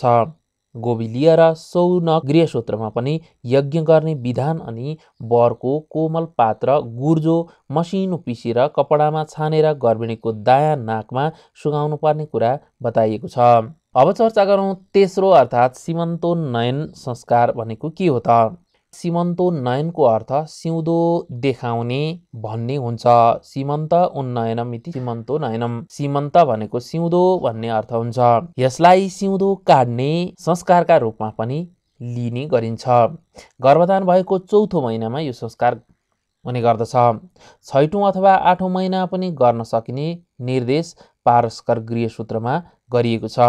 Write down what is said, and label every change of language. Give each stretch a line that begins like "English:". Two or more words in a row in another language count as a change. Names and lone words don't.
Nepali: गोबिलीय र सौनक गृहसूत्रमा पनि यज्ञ गर्ने विधान अनि वरको कोमल पात्र गुर्जो मसिनो पिसेर कपडामा छानेर गर्भिणीको दायाँ नाकमा सुगाउनु पर्ने कुरा बताइएको छ। अब चर्चा गरौँ तेस्रो अर्थात् सीमन्तोन्नयन संस्कार भनेको के हो त? सीमन्तोन्नयनको अर्थ सिउँदो देखाउने भन्ने हुन्छ।
Sanskrit: सीमन्त उन्नयनम इति सीमन्तोन्नयनम।
Nepali: सीमन्त भनेको सिउँदो भन्ने अर्थ हुन्छ। यसलाई सिउँदो काट्ने संस्कारका रूपमा पनि लिने गरिन्छ। गर्भधान भएको चौथो महिनामा यो संस्कार हुने गर्दछ। 6औं अथवा 8औं महिना पनि गर्न सकिने निर्देश पारस्कर गृहसूत्रमा गरिएको छ।